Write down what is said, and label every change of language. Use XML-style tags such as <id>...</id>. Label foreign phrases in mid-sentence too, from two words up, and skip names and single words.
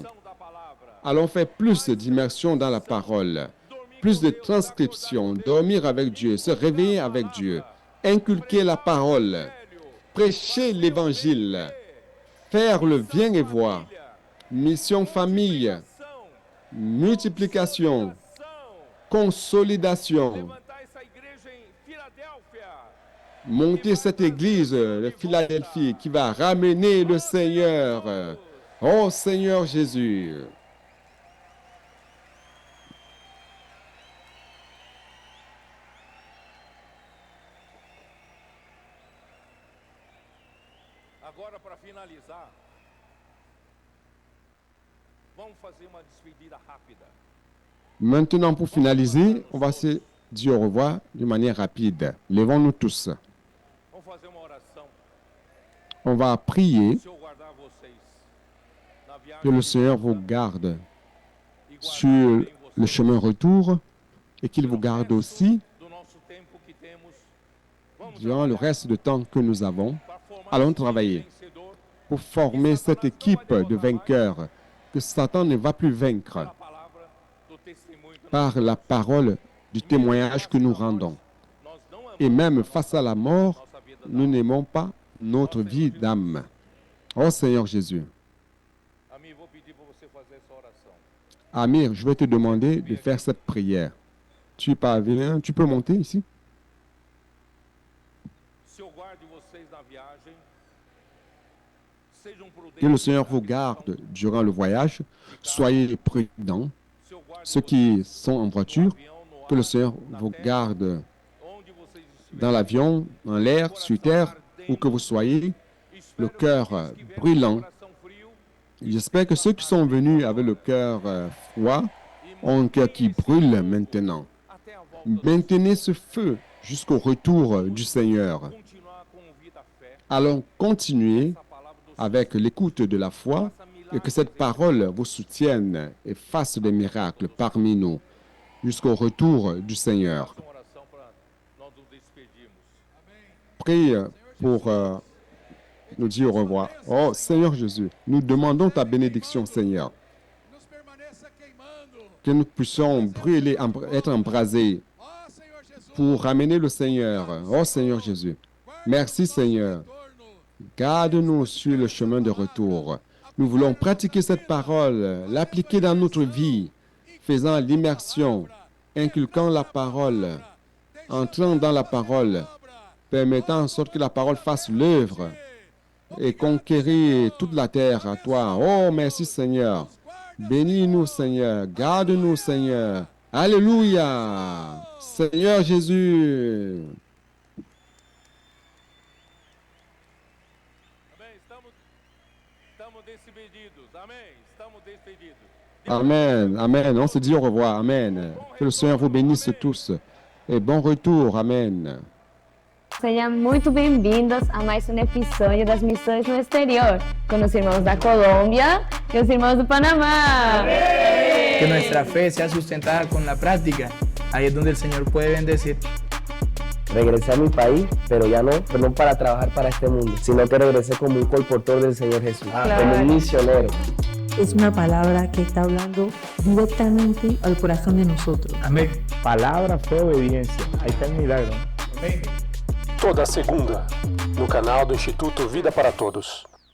<fr>Allons faire plus d'immersion dans la parole, plus de transcription, dormir avec Dieu, se réveiller avec Dieu, inculquer la parole, prêcher l'Évangile, faire le bien et voir, mission famille, multiplication, consolidation, monter cette église de Philadelphie qui va ramener le Seigneur. Oh Seigneur Jésus.</fr> <pt>Agora, para finalizar, vamos fazer uma despedida rápida.</pt> <fr>Maintenant, pour finaliser, on va se dire au revoir de manière rapide. Levons-nous tous.</fr> <pt>Vamos fazer uma oração.</pt> <fr>On va prier</fr> <pt>O Senhor guardar vocês na viagem</pt> <fr>que le Seigneur vous garde sur le chemin retour et qu'il vous garde aussi</fr> <pt>do nosso tempo que temos. Vamos</pt> <fr>durant le reste du temps que nous avons.</fr> <pt>para formar</pt> <fr>Allons</fr> <pt>um time</pt> <fr>travailler</fr> <pt>vencedor</pt> <fr>pour former cette équipe de vainqueurs que Satan ne va plus vaincre</fr> <pt>pela palavra do testemunho que</pt> <fr>par la parole du témoignage que nous rendons.</fr> <pt>nós não amamos</pt> <fr>Et même face à la mort,</fr> <pt>nossa vida.</pt> <fr>nous n'aimons pas notre vie d'âme. Oh Seigneur Jésus.</fr> <pt>Amigo, vou pedir para você fazer essa oração.</pt> <fr>Amir, je vais te demander de faire cette prière. Tu es parvenu, tu peux monter ici?</fr> <pt>O Senhor guarde vocês na viagem. Sejam prudentes.</pt> <fr>Que le Seigneur vous garde durant le voyage. Soyez prudents.</fr> <pt>O Senhor guarde</pt> <fr>Ceux qui sont en</fr> <pt>no</pt> <fr>voiture,</fr> <pt>avião, no</pt> <fr>que le</fr> <pt>ar,</pt> <fr>Seigneur</fr> <pt>na</pt> <fr>vous</fr> <pt>terra,</pt> <fr>garde</fr> <pt>onde vocês estiverem.</pt> <fr>dans l'avion, dans l'air, sur terre, où que vous soyez, le</fr> <pt>Espero</pt> <fr>cœur</fr> <pt>que aqueles que vieram com</pt> <fr>brûlant.</fr> <pt>o coração frio</pt> <fr>J'espère que ceux qui sont venus avec le cœur froid ont un cœur qui brûle maintenant.</fr> <pt>até a volta,</pt> <fr>Maintenez ce feu jusqu'au retour du Seigneur.</fr> <pt>continuar com vida, fé,</pt> <fr>Allons continuer</fr> <pt>essa palavra do</pt> <fr>avec l'écoute de la foi et que cette parole vous soutienne et fasse des miracles parmi nous jusqu'au retour du Seigneur.</fr> <pt>Senhor. Oração para nós nos despedirmos.</pt> <fr>Prie pour nous dire au revoir. Oh Seigneur Jésus, nous demandons ta bénédiction, Seigneur,</fr> <pt>nos permaneça queimando.</pt> <fr>que nous puissions brûler, être embrasés</fr> <pt>Ó Senhor Jesus,</pt> <fr>pour ramener le Seigneur. Oh Seigneur Jésus, merci Seigneur.</fr> <pt>retorno.</pt> <fr>Garde-nous sur le chemin de retour. Nous voulons pratiquer cette parole, l'appliquer dans notre vie, faisant l'immersion, inculquant la parole, entrant dans la parole, permettant en sorte que la parole fasse l'œuvre et conquérir toute la terre à toi. Oh, merci Seigneur. Bénis-nous Seigneur. Garde-nous Seigneur. Alléluia. Seigneur Jésus.</fr> <pt>Amém? Estamos despedidos. Amém? Estamos despedidos.</pt> <fr>Amen. Amen. On se dit au revoir. Amen. Que le Seigneur vous bénisse tous. Et bon retour. Amen.</fr> <pt>Sejam muito bem-vindos a mais um episódio das Missões no Exterior, com os irmãos da Colômbia e os irmãos do Panamá.</pt> <es>Que nuestra fe sea sustentada con la práctica. Ahí es donde el Señor puede bendecir. Regresé a mi país, pero ya no para trabajar para este mundo, sino que regresé como un colportor del Señor Jesús, como un misionero. Es una palabra que está hablando directamente al corazón de nosotros.</es> <pt>Amém. Palavra, fé, obediência. Aí está o milagre. Amém. Toda segunda, no canal do Instituto Vida para Todos.</pt>